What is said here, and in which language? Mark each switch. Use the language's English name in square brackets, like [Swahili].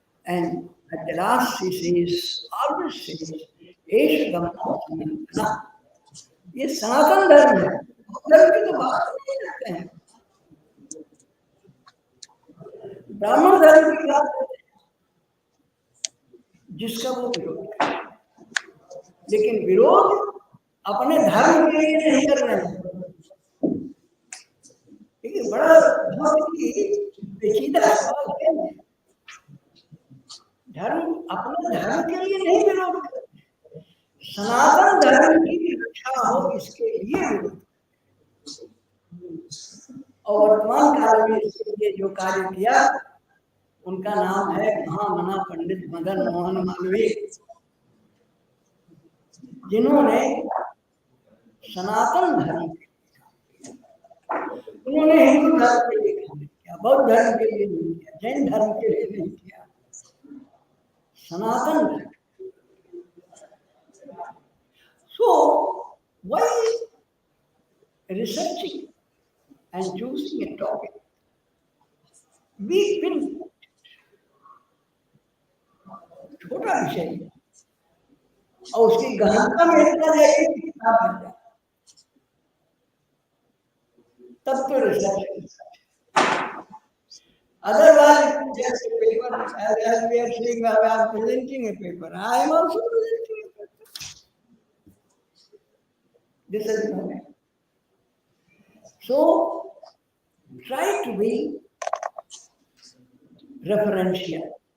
[English] And at the last he says, always says, [Pali] "एष धम्मो सनातनः." [Hindi] ये सनातन धर्म है, धर्म की तो बात नहीं करते हैं। ब्राह्मण धर्म की बात करते हैं, जिसका वो विरोध है। लेकिन विरोध अपने धर्म के लिए नहीं कर रहे हैं। लेकिन बड़ा बहुत ही पेचीदा सवाल है। धर्म अपने धर्म के लिए नहीं विरोध करते, सनातन धर्म की रक्षा हो इसके लिए विरोध। और वर्तमान काल में इसके लिए जो कार्य किया उनका नाम है महामना पंडित मदन मोहन मालवीय, जिन्होंने सनातन धर्म उन्होंने हिंदू धर्म के लिए काम किया, बौद्ध धर्म के लिए नहीं किया, जैन धर्म के लिए नहीं किया, सनातन धर्म। [English] So why researching and choosing a topic? We will [Hindi] छोटा विषय है और उसकी गहनता में इतना जाएगी कि किताब बन जाए, तब तो research. [English] Otherwise, just a paper, as we are saying, I am presenting a paper. I am also presenting a paper. This is the way. So, try to be referential.